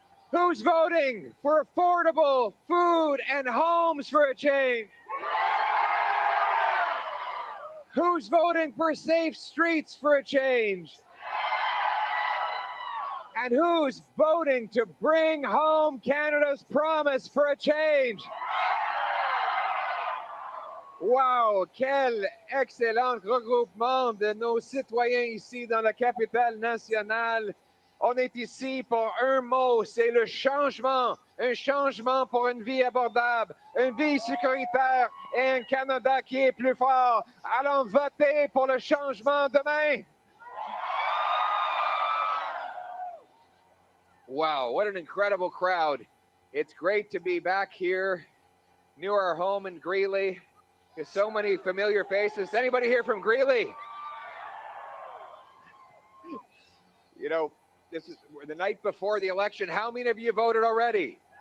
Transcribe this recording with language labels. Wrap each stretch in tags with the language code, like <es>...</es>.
<en>Who's voting for affordable food and homes for a change? Who's voting for safe streets for a change? And who's voting to bring home Canada's promise for a change?</en> <fr>Wow, quel excellent regroupement de nos citoyens ici dans la capitale nationale. On est ici pour un mot, c'est le changement. Un changement pour une vie abordable, une vie sécuritaire et un Canada qui est plus fort. Allons voter pour le changement demain.</fr> <en>Wow, what an incredible crowd. It's great to be back here near our home in Greeley. There's so many familiar faces. Anybody here from Greeley? You know, this is the night before the election. How many of you voted already?</en>